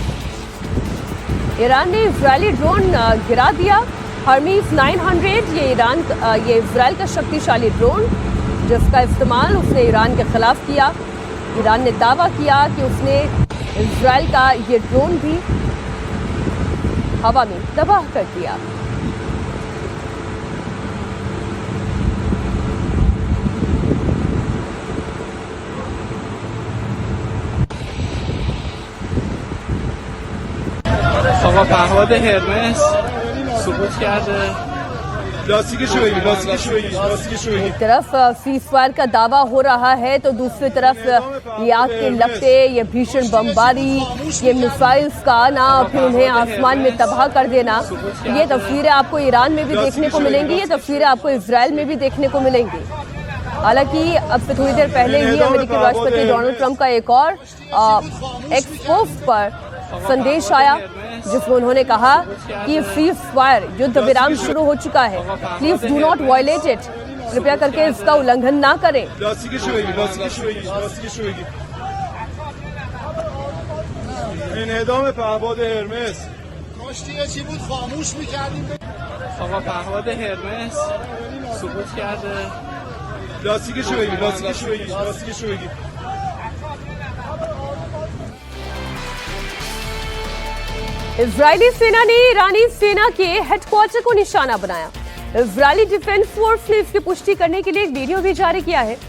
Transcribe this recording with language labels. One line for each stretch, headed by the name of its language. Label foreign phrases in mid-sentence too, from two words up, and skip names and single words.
Hindi: ईरान ने इजरायली ड्रोन गिरा दिया, हर्मीस 900। ये इजराइल का शक्तिशाली ड्रोन, जिसका इस्तेमाल उसने ईरान के खिलाफ किया। ईरान ने दावा किया कि उसने इजराइल का ये ड्रोन भी हवा में तबाह कर दिया।
Persian: آقا پهپاد هرمس سقوط کرده.
Hindi: एक तरफ
English: cease fire
Hindi: का दावा हो रहा है तो दूसरी तरफ ये आग के लपटे, ये भीषण बमबारी, ये मिसाइल्स का आना, फिर उन्हें आसमान में तबाह कर देना, ये तस्वीरें आपको ईरान में भी देखने को मिलेंगी, ये तस्वीरें आपको इजराइल में भी देखने को मिलेंगी। हालांकि अब से थोड़ी देर पहले ही अमेरिकी राष्ट्रपति डोनाल्ड ट्रंप का एक और एक्स पोस्ट पर संदेश आया, जिसमें उन्होंने कहा कि
English: cease fire,
Hindi: युद्ध विराम शुरू हो चुका है,
English: please do not violate it,
Hindi: कृपया करके इसका उल्लंघन ना करें।
Persian: آقا پهپاد هرمس سقوط کرده.
Hindi: इजरायली सेना ने ईरानी सेना के हेडक्वार्टर को निशाना बनाया। इजरायली डिफेंस फोर्स ने इसकी पुष्टि करने के लिए एक वीडियो भी जारी किया है।